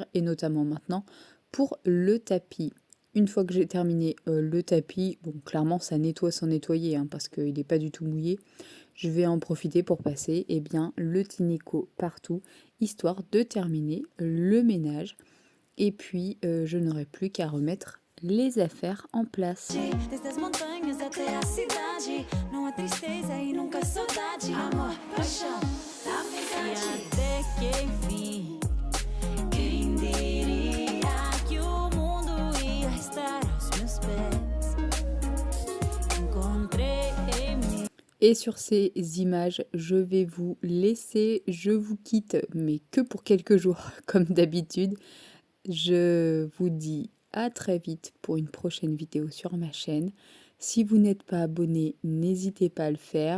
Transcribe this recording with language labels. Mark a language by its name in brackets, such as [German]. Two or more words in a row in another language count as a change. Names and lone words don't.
[French] Et notamment maintenant pour le tapis. Une fois que j'ai terminé le tapis, bon, clairement ça nettoie sans nettoyer, hein, parce qu'il n'est pas du tout mouillé. Je vais en profiter pour passer le Tineco partout, histoire de terminer le ménage. Et puis je n'aurai plus qu'à remettre les affaires en place. [Portuguese] Desde as montanhas até a cidade, não há tristeza e nunca saudade. Amor, paixão, amizade. E até que enfim, quem diria que o mundo ia estar aos meus pés. Encontrei em mim. [French] Et sur ces images, je vais vous laisser, je vous quitte, mais que pour quelques jours, comme d'habitude. Je vous dis à très vite pour une prochaine vidéo sur ma chaîne. Si vous n'êtes pas abonné, n'hésitez pas à le faire.